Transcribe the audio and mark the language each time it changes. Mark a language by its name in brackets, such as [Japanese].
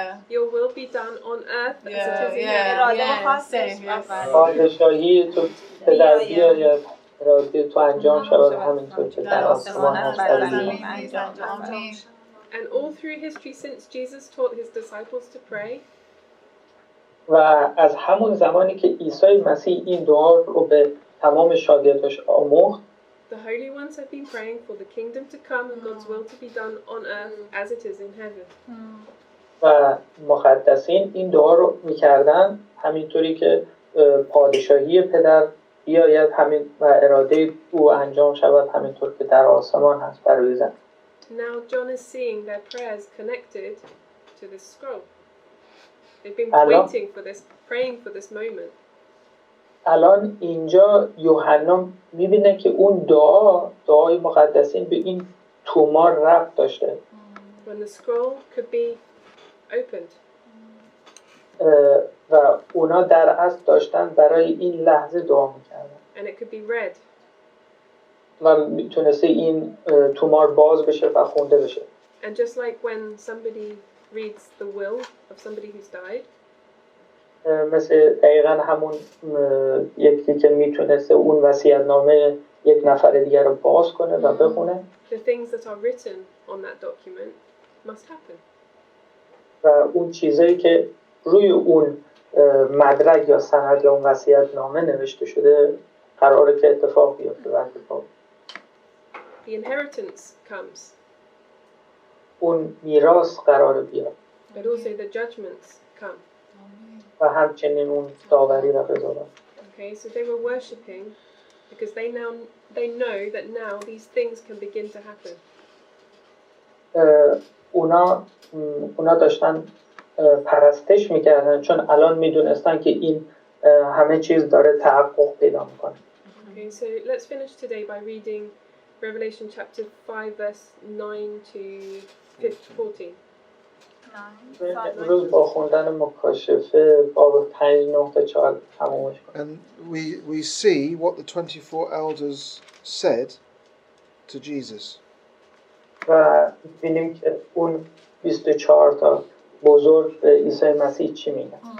[English] Your will be done on earth as it is in heaven. [Persian] پادشاهی تو پدر بیاید، اراده تو انجام شود همینطور که در آسمان هست در زمین. [English] And all through history since Jesus taught his disciples to pray, [Persian] و از همون زمانی که عیسی مسیح این دعا رو به تمام شاگرداش آموخت، [English] the holy ones have been praying for the kingdom to come and God's will to be done on earth as it is in heaven. [Persian] و مقدسین این دعا رو می‌کردن همینطوری که پادشاهی پدر بیاید همین و اراده او انجام شود همینطور که در آسمان هست بر روی زمین. [English] Now John is seeing their prayers connected to this scroll. They've been waiting for this, praying for this moment. [Persian] الان اینجا یوحنا می‌بینه که اون دعای مقدسین به این تومار ربط داشته. [English] When the scroll could be opened. [Persian] و اونا در اصل داشتن برای این لحظه دعا می‌کردن. [English] And it could be read. [Persian] و میتونسته این تومار باز بشه و خونده بشه. [English] And just like when somebody reads the will of somebody who's died, [Persian] مثل دقیقاً همون یکی که میتونسته اون وصیت‌نامه یک نفر دیگر رو باز کنه و بخونه. [English] the things that are written on that document must happen. [Persian] و اون چیزایی که روی اون مدرک یا سند یا اون وصیت‌نامه نوشته شده قراره که اتفاق بیفته و اتفاق. [English] The inheritance comes. [Persian] اون میراث قراره بیاد. [English] But also the judgments come. [Persian] و همچنین اون داوری و قضاوت. [English] Okay, so they were worshipping because they know that now these things can begin to happen. [Persian] اونا داشتن پرستش میکردن چون الان میدونستن که این همه چیز داره تحقق پیدا میکنه. [English] Okay, so let's finish today by reading Revelation chapter 5 verse 9 to 14. [Persian] امروز با خوندن مکاشفه باب 5 9 تا 4 تمومش کنیم. [English] And we see what the 24 elders said to Jesus. [Persian] و ببینیم که اون 24 تا بزرگ به عیسی مسیح چی میگن.